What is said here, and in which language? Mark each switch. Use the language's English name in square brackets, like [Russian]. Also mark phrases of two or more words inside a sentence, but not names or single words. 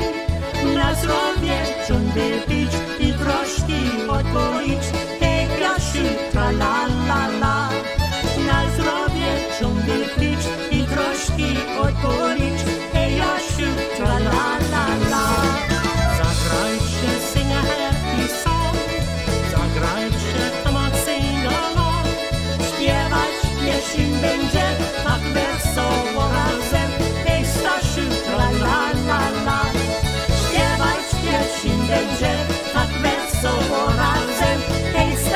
[Polish] Na zdrowie ciągle pić i troszki odpolić. Hej Krasiu, tra la la la. Na zdrowie ciągle pić i troszki odpolić. Hej Jasiu, tra la la la. Zagrajcie, [English] sing a happy song. Zagrajcie, come on, sing along. [Polish] Śpiewać pieśń będzie tak wesoło razem. La la la la. Śpiewać pieśń będzie tak wesoło razem. Hej